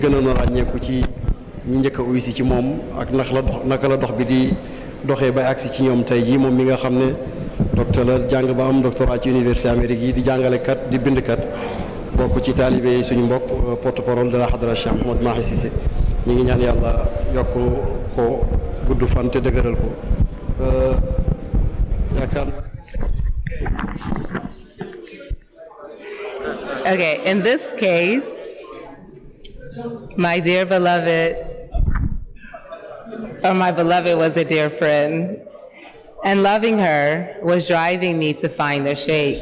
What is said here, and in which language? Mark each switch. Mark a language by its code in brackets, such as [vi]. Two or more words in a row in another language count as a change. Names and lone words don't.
[wo] gën a ràññeeku ci ñi njëkk a uy si ci moom ak naka la dox bi di doxee bay agsi ci ñoom tey jii moom mi nga xam ne docteur la jàng ba am doctorat ci université Amérique yi di jàngalekat di bindkat bokk ci taalibe yi suñu mbokk [fr] porte-parole de la [wo] Hadra Cheikh Mouhamed Mahi Cissé ñi ngi ñaan yàlla yokk ko gudd fan te dëgëral ko yaakaar. [en] Okay, in this case, my dear beloved, or my beloved was a dear friend, and loving her was driving me to find the sheikh.